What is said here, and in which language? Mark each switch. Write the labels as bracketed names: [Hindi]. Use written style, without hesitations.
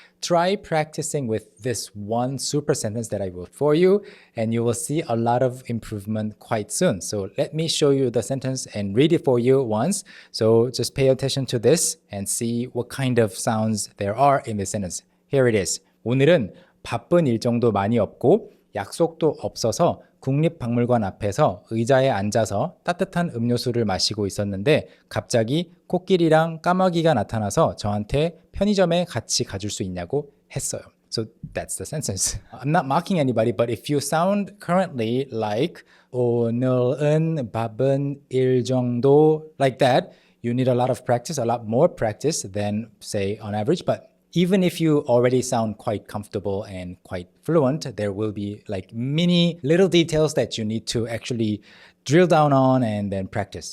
[English] Try practicing with this one super sentence that I wrote for you, and you will see a lot of improvement quite soon. So let me show you the sentence and read it for you once. So just pay attention to this and see what kind of sounds there are in this sentence. Here it is. [Korean] 오늘은 바쁜 일정도 많이 없고 약속도 없어서 국립박물관 앞에서 의자에 앉아서 따뜻한 음료수를 마시고 있었는데 갑자기 코끼리랑 까마귀가 나타나서 저한테 편의점에 같이 가줄 수 있냐고 했어요. [English] So that's the sentence. I'm not mocking anybody, but if you sound currently like [Korean] 오늘은 바쁜 일정도 [English] like that, you need a lot of practice, a lot more practice than say on average, but even if you already sound quite comfortable and quite fluent, there will be like mini little details that you need to actually drill down on and then practice.